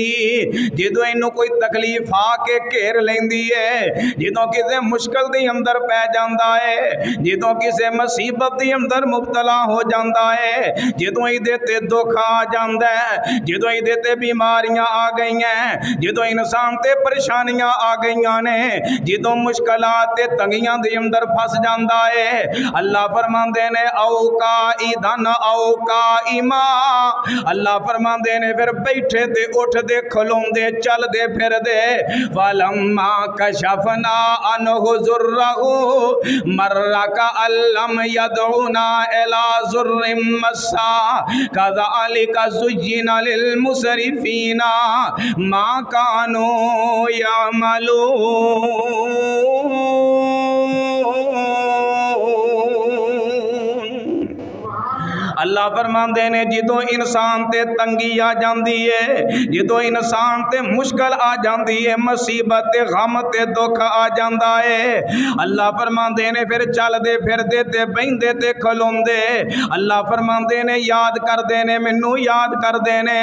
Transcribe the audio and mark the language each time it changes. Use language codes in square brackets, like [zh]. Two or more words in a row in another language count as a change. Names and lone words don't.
[pa] جدوں اینوں کوئی تکلیف آکے گھیر لیندی ہے، جدوں کسی مشکل کے اندر پے جاتا ہے، جدوں کسی مصیبت کے اندر مبتلا ہو جاتا ہے، جدوں ایہدے تے دکھ آ جاتا ہے، جدوں ایہدے تے بیماریاں آ گئی ہیں، جدوں انسان تے پریشانیاں آ گئی نے، جدوں مشکلات تے تنگیاں دے اندر پھس جاتا ہے، اللہ فرماتے نے [ar] أو قاعدا أو قائما. [pa] اللہ فرماتے نے پھر بیٹھے تے اٹھدے کھلوندے چلدے پھردے [ar] فلما كشفنا عنه ضره مر كأن لم يدعنا إلى ضر مسه كذلك زين للمسرفين ما كانوا يعملون. [pa] اللہ فرماتے نے جدوں انسان تے تنگی آ جاتی ہے، جدوں انسان تے مشکل آ جاتی ہے، مصیبت تے غم تے دکھ آ جاتا ہے، اللہ فرماتے نے پھر چلدے پھردے تے بہندے تے کھلوندے اللہ فرماتے نے یاد کرتے نے، مینوں یاد کرتے نے.